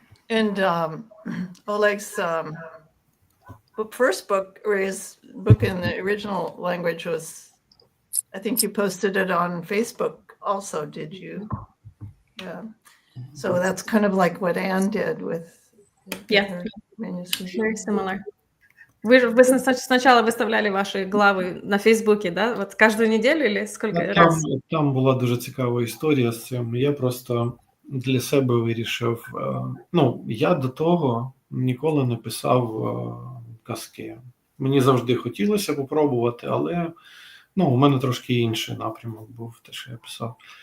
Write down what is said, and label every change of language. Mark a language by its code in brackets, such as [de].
[en] And Oleg's first book, or his book in the original language, was, I think you posted it on Facebook also, did you? Yeah. So that's kind of like what Anne did with her manuscript. Very similar. [ru] Вы сначала выставляли ваши главы на Фейсбуке, да? Вот каждую неделю или сколько раз? [uk] Там була дуже цікава історія з цим. Я просто для себе вирішив, ну, я до того ніколи не писав казки. Мені завжди хотілося попробувати, але, ну, у мене трошки інший напрямок був, те, що я писав.